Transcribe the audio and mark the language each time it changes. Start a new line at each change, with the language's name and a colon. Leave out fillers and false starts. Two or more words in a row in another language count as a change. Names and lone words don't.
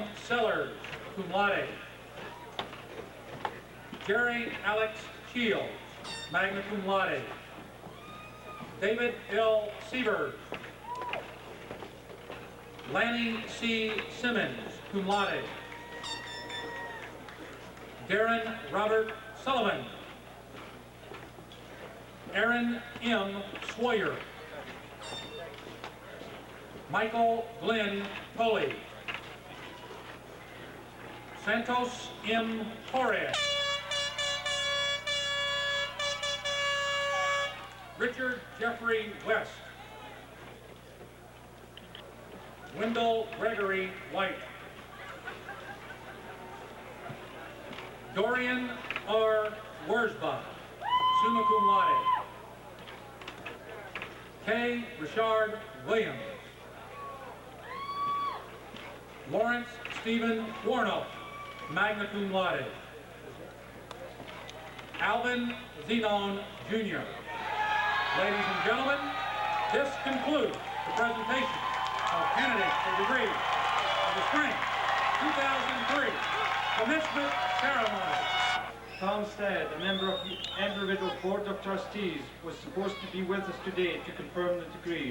English: Sellers,
Latin: cum laude.
English: Jerry Alex Shields,
Latin: magna cum laude.
English: David L. Sievers, Lanny C. Simmons,
Latin: cum laude.
English: Darren Robert Sullivan, Aaron M. Sawyer, Michael Glenn Tully, Santos M. Torres, Richard Jeffrey West, Wendell Gregory White, Dorian R. Wurzbach,
Latin: summa cum laude.
English: K. Richard Williams, Lawrence Stephen Warnock,
Latin: magna cum laude.
English: Alvin Zenon Jr. Ladies and gentlemen, this concludes the presentation of candidates for degrees of the spring 2003 commencement ceremony. Tom Stead, a member of the Embry-Riddle Board of Trustees, was supposed to be with us today to confirm the degrees.